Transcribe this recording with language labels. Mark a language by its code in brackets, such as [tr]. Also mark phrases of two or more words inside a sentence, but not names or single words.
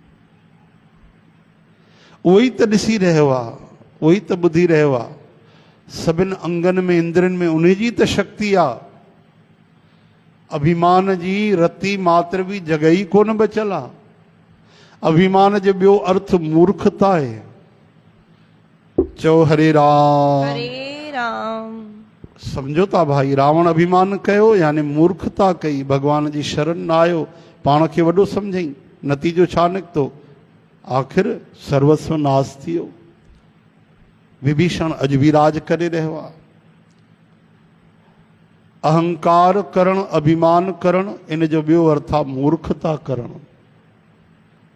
[sd] उहो ई त ॾिसी रहियो आहे, उहो ई त ॿुधी रहियो आहे। सभिनि अंगनि में, इंद्रियनि में उन जी त शक्ति आहे। अभिमान जी रती मात्र बि जॻह ई कोन बचियल आहे। अभिमान जो ॿियो अर्थ मूर्खता आहे। चओ हरे राम, हरे राम। सम्झो था भाई, रावण अभिमान कयो यानी मूर्खता कई, भॻवान जी शरण न आयो, पाण खे वॾो सम्झई। नतीजो छा निकितो? आख़िर सर्वस्व नाश थी वियो। विभीषण अॼु बि राज करे रहियो आहे। अहंकार करण, अभिमान करण, इन जो ॿियो अर्थ आहे मूर्खता करण।